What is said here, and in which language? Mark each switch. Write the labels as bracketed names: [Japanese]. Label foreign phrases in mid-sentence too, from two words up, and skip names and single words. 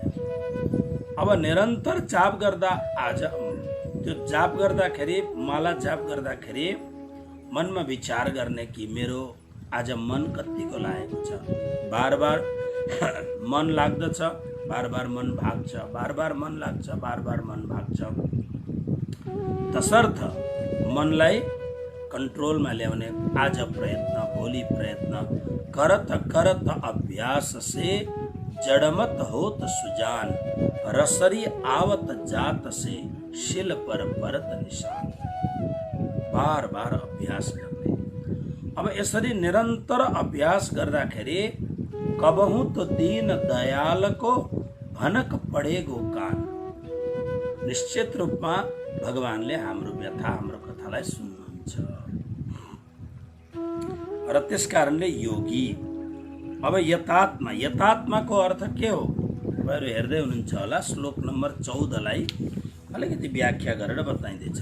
[Nepali] अब निरन्तर जाप गर्दा, आज त्यो जाप गर्दाखेरि, माला जाप गर्दाखेरि मनमा विचार गर्ने कि मेरो आज मन कतिको लागेको छ, बार बार मन लाग्दछ, बार बार मन भाग्छ, बार बार मन लाग्छ, बार बार मन भाग्छ। तसर्थ मनलाई कन्ट्रोलमा ल्याउने आज प्रयत्न, भोलि प्रयत्न, [Hindi] करत करत अभ्यास से जड़मत होत सुजान, रसरी आवत जात से शिल पर परत निशान। [Nepali] बार बार अभ्यास गर्ने। अब यसरी निरन्तर अभ्यास गर्दाखेरि [Hindi] कबहुँ तो दीन दयालको भनक पढेगो कान। [Nepali] निश्चित रूपमा भगवानले हाम्रो व्यथा, हाम्रो कथालाई सुन्नुहुन्छ। र त्यस कारणले योगी। अब यतात्मा, यतात्माको अर्थ के हो? तपाईँहरू हेर्दै हुनुहुन्छ होला, श्लोक नम्बर 14लाई अलिकति व्याख्या गरेर बताइँदैछ।